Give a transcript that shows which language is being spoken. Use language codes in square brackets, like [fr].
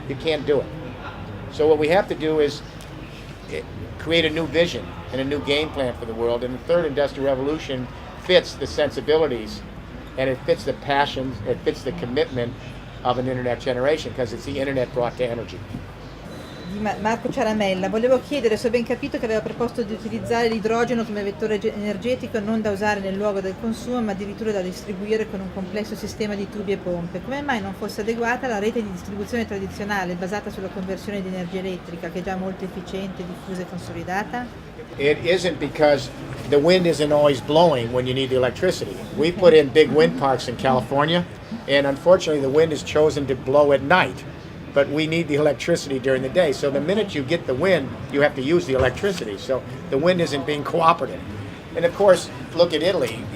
[en] You can't do it. So what we have to do is create a new vision. and a new game plan for the world. And the third industrial revolution fits the sensibilities, and it fits the passions, it fits the commitment of an internet generation, because it's the internet brought to energy. [it] Di Marco Ciaramella, volevo chiedere se ho ben capito che aveva proposto di utilizzare l'idrogeno come vettore energetico non da usare nel luogo del consumo, ma addirittura da distribuire con un complesso sistema di tubi e pompe. Come mai non fosse adeguata la rete di distribuzione tradizionale basata sulla conversione di energia elettrica, che è già molto efficiente, diffusa e consolidata? [en] It isn't, because the wind isn't always blowing when you need the electricity. We put in big wind parks in California, and unfortunately the wind is chosen to blow at night. But we need the electricity during the day. So the minute you get the wind, you have to use the electricity. So the wind isn't being cooperative. And of course, look at Italy.